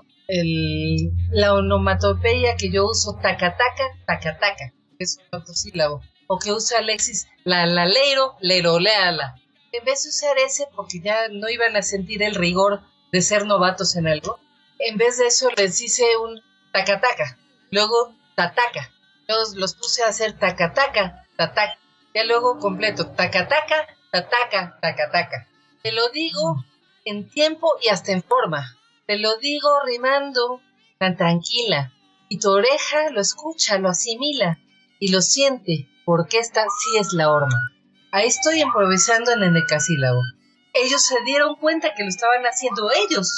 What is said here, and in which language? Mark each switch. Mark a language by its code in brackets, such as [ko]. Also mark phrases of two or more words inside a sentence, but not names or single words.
[es] La onomatopeya que yo uso, tacataca, tacataca, es un octosílabo, o que usa Alexis, la leiro, leroleala. En vez de usar ese, porque ya no iban a sentir el rigor de ser novatos en algo, en vez de eso les hice un tacataca, luego tataca, los puse a hacer tacataca, tataca, ya luego completo, tacataca, tataca, tacataca. Te lo digo en tiempo y hasta en forma. Te lo digo rimando tan tranquila. Y tu oreja lo escucha, lo asimila y lo siente, porque esta sí es la horma. Ahí estoy improvisando en endecasílabo. Ellos se dieron cuenta que lo estaban haciendo ellos.